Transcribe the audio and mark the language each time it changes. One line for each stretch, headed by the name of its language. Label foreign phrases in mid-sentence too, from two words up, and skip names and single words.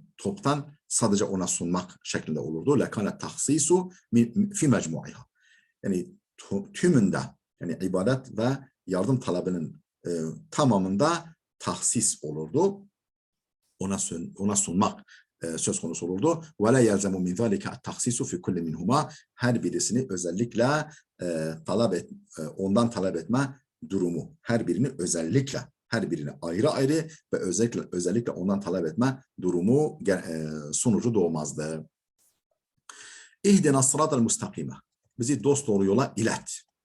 Turkish: Toptan sadece ona sunmak şeklinde olurdu.
Arabic: لكان التخصيص في مجموعها.
Turkish: Yani tümünde, yani ibadet ve yardım talebinin tamamında tahsis olurdu. Ona sunmak söz konusu olurdu.
Arabic: وَلَا يَلْزَمُ مِنْ ذَٰلِكَ التَّخْسِيسُ فِي كُلِّ مِنْهُمَا.
Turkish: Her birisini özellikle ondan talep etme durumu. Her birini özellikle, her birini ayrı ayrı ve özellikle ondan talep etme durumu sonucu doğmazdı.
Arabic: اهدنا الصراط المستقيم.
Turkish: Bizi dosdoğru yola ilet.